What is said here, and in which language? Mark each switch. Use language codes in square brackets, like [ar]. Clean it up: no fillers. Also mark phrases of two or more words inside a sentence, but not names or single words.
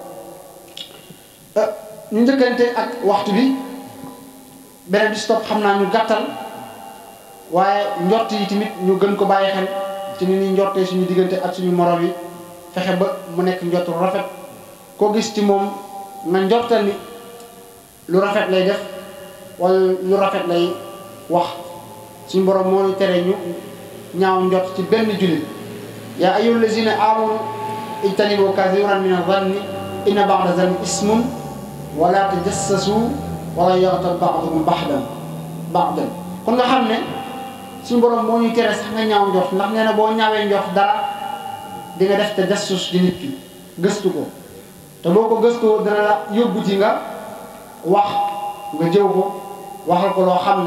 [wo] ñu njëkkante ak waxtu bi beneen bi stop xam naa ñu gàttal waaye njort yi tamit ñu gën ko bàyyi xel ci ni ñuy njortee suñu diggante ak suñu morom yi fexe ba mu nekk njort lu rafet koo gis ci moom nga njortal ni lu rafet lay def wala lu rafet lay wax suñu borom moo ñu tere ñu ñaaw njort ci benn jullit [ar] يا أيها الذين آمنوا اجتنبوا كثيرا من الظن إن بعض الظن إثم ولا تجسسوا ولا يغتب بعضكم بعضا [wo] kon nga xam ne suñu borom moo ñuy tere sax nga ñaaw njort ndax nee na boo ñaawee njort dara di nga def tajassus di nit ki gëstu ko te boo ko gëstoo dana la yóbbu ci nga wax nga jëw ko waxal ko loo xam